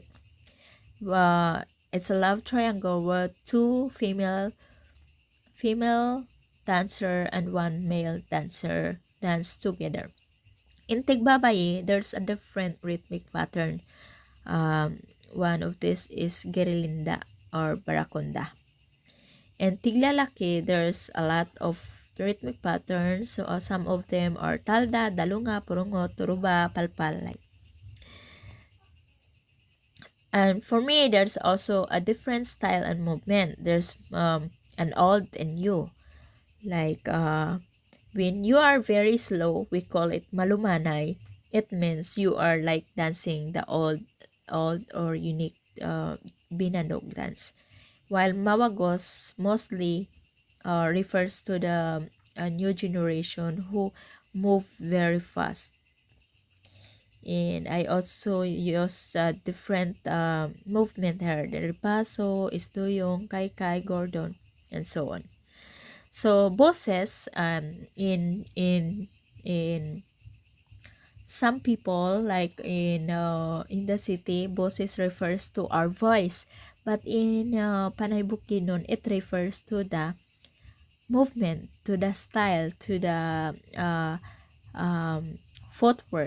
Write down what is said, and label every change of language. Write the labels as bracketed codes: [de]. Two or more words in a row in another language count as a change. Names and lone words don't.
[en] It's a love triangle where 2 female dancer and 1 male dancer dance together. In tigbabayi, there's a different rhythmic pattern. One of this is gerilinda or barakonda. And tiglalaki, there's a lot of rhythmic patterns. So some of them are talda, dalunga, purungo, turuba, palpal. Like. And for me, there's also a different style and movement. There's an old and new. Like when you are very slow, we call it malumanay. It means you are like dancing the old or unique binanog dance. While mawagos mostly refers to the new generation who move very fast. And I also use different movement here. The ripaso, istuyong, kai, gordon, and so on. So boses in some people, like in the city, boses refers to our voice, but in Panay Bukidnon, it refers to the movement, to the style, to the footwork.